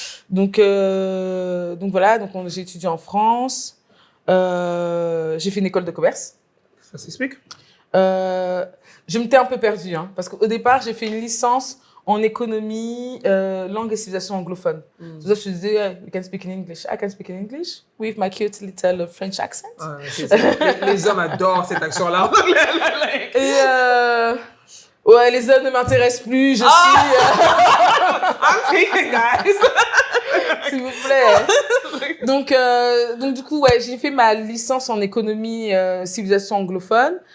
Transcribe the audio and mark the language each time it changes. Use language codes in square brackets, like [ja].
[fr] Donc voilà, j'ai étudié en France. J'ai fait une école de commerce. Ça s'explique? Je m'étais un peu perdue, hein, parce qu'au départ, j'ai fait une licence en économie, langue et civilisation anglophone. C'est pour ça que je disais, [en] you can speak in English. I can speak in English with my cute little French accent. [fr] Les hommes adorent cet accent-là. Et ouais, les hommes ne m'intéressent plus, je suis... [en] I'm taking, guys. [fr] S'il vous plaît. Donc du coup, ouais, j'ai fait ma licence en économie, civilisation anglophone.